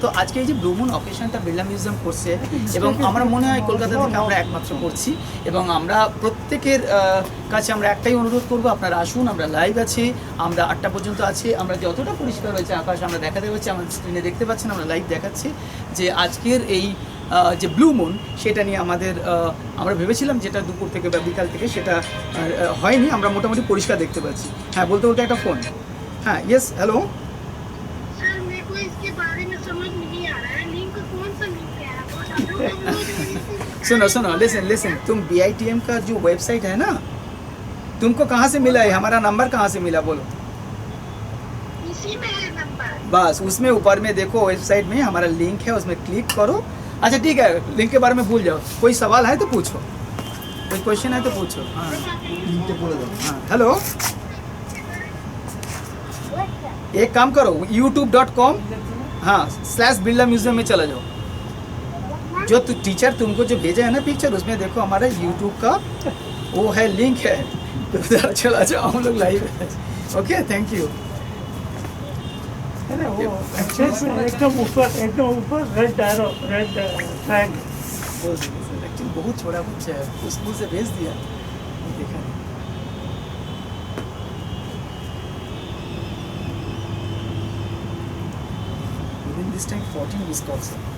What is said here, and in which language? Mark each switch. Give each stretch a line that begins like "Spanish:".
Bangla: তো আজকে এই যে ব্লু মুন অকেশনটা বিড়লা মিউজিয়াম করছে, এবং আমার মনে হয় কলকাতা থেকে আমরা একমাত্র করছি, এবং আমরা প্রত্যেকের কাছে আমরা একটাই অনুরোধ করবো, আপনারা আসুন, আমরা লাইভ আছি, আমরা 8টা পর্যন্ত আছি, আমরা যতটা পরিষ্কার হয়েছে আকাশ আমরা দেখাতে পারছি, আমাদের স্ক্রিনে দেখতে পাচ্ছেন, আমরা লাইভ দেখাচ্ছি যে আজকের এই যে ব্লু মুন সেটা নিয়ে আমরা ভেবেছিলাম যেটা দুপুর থেকে বা বিকাল থেকে, সেটা হয়নি, আমরা মোটামুটি পরিষ্কার দেখতে পাচ্ছি। হ্যাঁ বলতে বলতে একটা ফোন। হ্যাঁ ইয়েস হ্যালো।
Hindi: सर मेरे को इसके बारे में समझ नहीं आ रहा है, लिंक कौन सा लिंक है? सुनो लिसन, तुम BITM का जो वेबसाइट है ना, तुमको कहाँ से मिला है, हमारा नंबर कहाँ से मिला बोलो? इसी में है नंबर। बस उसमें ऊपर में देखो, वेबसाइट में हमारा लिंक है, उसमें क्लिक करो। अच्छा ठीक है, लिंक के बारे में भूल जाओ, कोई सवाल है तो पूछो, कोई क्वेश्चन है तो पूछो। हाँ हाँ हेलो, एक काम करो, youtube.com हाँ /बिड़ला म्यूजियम में चला जाओ। जो टीचर तुमको जो भेजा है ना पिक्चर, उसमें देखो हमारा यूट्यूब का वो है, लिंक है, तो उधर चला जाओ, हम लोग लाइव है। Okay thank you. एकदम ऊपर red arrow, red flag. Actually बहुत छोटा बच्चा है, स्कूल से भेज दिया, देखा नहीं।
English: Within this time 14 missed calls.